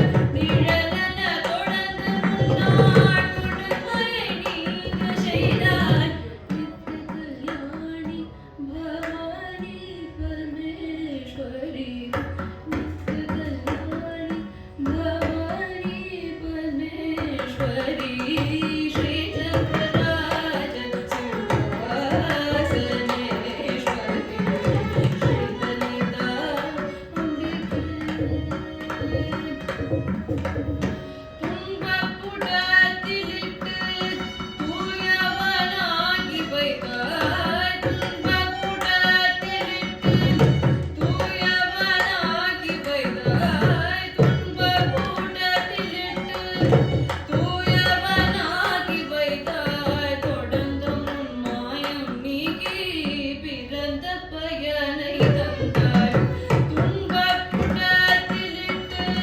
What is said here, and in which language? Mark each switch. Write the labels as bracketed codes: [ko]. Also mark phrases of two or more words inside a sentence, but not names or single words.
[ta] நிழலென தொடர்ந்து முன்னாள் கொடுமை நீங்கு செய்தாய் நித்ய கல்யாணி பவானி பரமேஸ்வரி நித்ய கல்யாணி பவானி பரமேஸ்வரி [sa] श्रीचक्रराज सिंहासनेश्वरी श्रीललिता अम्बिके [ta] துன்பப்புடத்திலிட்டு தூயவனாகி வைத்தாய் துன்பப்புடத்திலிட்டு தூயவனாகி வைத்தாய் துன்பப்புடத்திலிட்டு தூயவனாகி வைத்தாய் தொடர்ந்த முன் மாயம் நீக்கி பிறந்த பயனை தந்தாய் துன்பப்புடத்திலிட்டு